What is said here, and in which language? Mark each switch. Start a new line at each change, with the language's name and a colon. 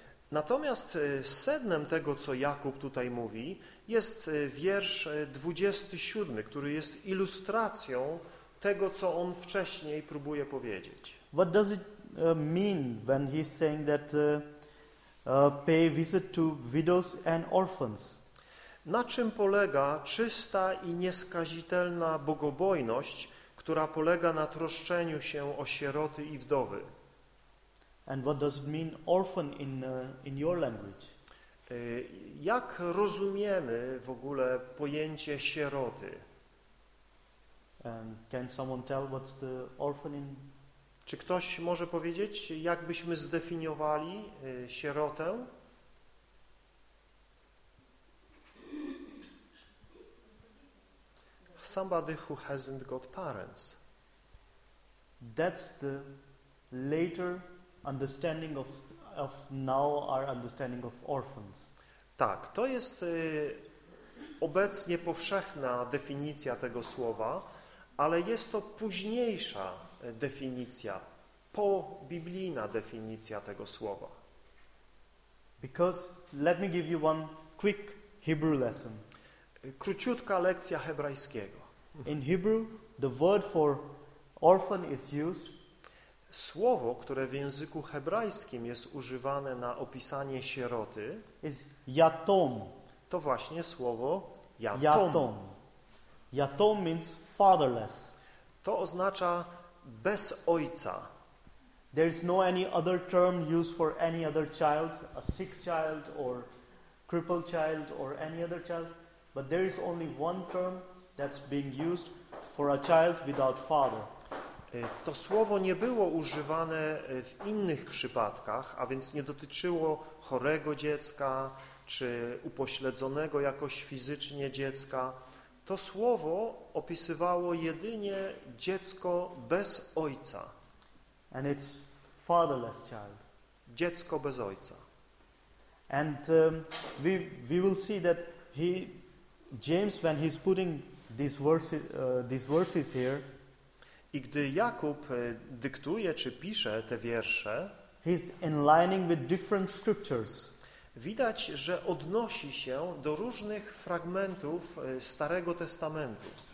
Polish: Natomiast sednem tego, co Jakub tutaj mówi, jest wiersz 27, który jest ilustracją tego, co on wcześniej próbuje powiedzieć.
English: What does it mean when he's saying that pay visit to widows and orphans?
Polish: Na czym polega czysta i nieskazitelna bogobojność, która polega na troszczeniu się o sieroty i wdowy?
English: And what does it mean orphan in your language?
Polish: Jak rozumiemy w ogóle pojęcie sieroty?
English: Can someone tell what's the orphan in?
Polish: Czy ktoś może powiedzieć, jak byśmy zdefiniowali sierotę?
English: Somebody who hasn't got parents. That's the later understanding of now our understanding of orphans.
Polish: Tak, to jest obecnie powszechna definicja tego słowa, ale jest to późniejsza definicja, pobiblijna definicja tego słowa.
English: Because let me give you one quick Hebrew lesson.
Polish: Króciutka lekcja hebrajskiego.
English: In Hebrew, the word for orphan is used.
Polish: Słowo, które w języku hebrajskim jest używane na opisanie sieroty,
English: is yatom.
Polish: To właśnie słowo yatom.
Hebrew: Yatom.
English: Yatom means fatherless.
Polish: To oznacza bez ojca.
English: There is no any other term used for any other child, a sick child or crippled child or any other child, but there is only one term that's being used for a child without father.
Polish: To słowo nie było używane w innych przypadkach, a więc nie dotyczyło chorego dziecka czy upośledzonego jakoś fizycznie dziecka. To słowo opisywało jedynie dziecko bez ojca.
English: And it's fatherless child.
Polish: Dziecko bez ojca.
English: And we will see that James, when he's putting these verses here,
Polish: i gdy Jakub dyktuje czy pisze te wiersze,
English: he's inlining with different scriptures.
Polish: Widać, że odnosi się do różnych fragmentów Starego Testamentu.